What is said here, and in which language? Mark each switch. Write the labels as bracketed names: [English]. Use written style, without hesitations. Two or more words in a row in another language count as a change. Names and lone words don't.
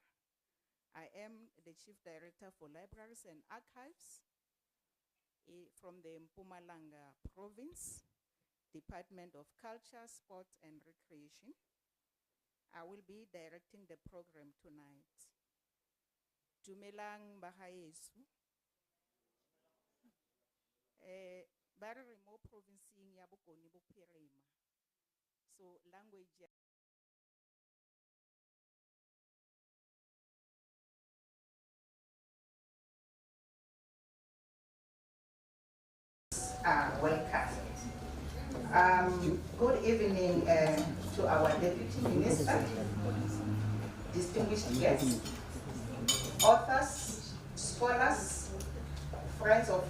[English] I am the Chief Director for Libraries and Archives from the Mpumalanga Province, Department of Culture, Sport and Recreation. I will be directing the program tonight. [Tswana] Dumelang Bahayesu. Bari [English] remote province [Tswana] ya Bokoni Bophirima. [English] So language welcome. Good evening to our Deputy Minister, distinguished guests, authors, scholars, friends of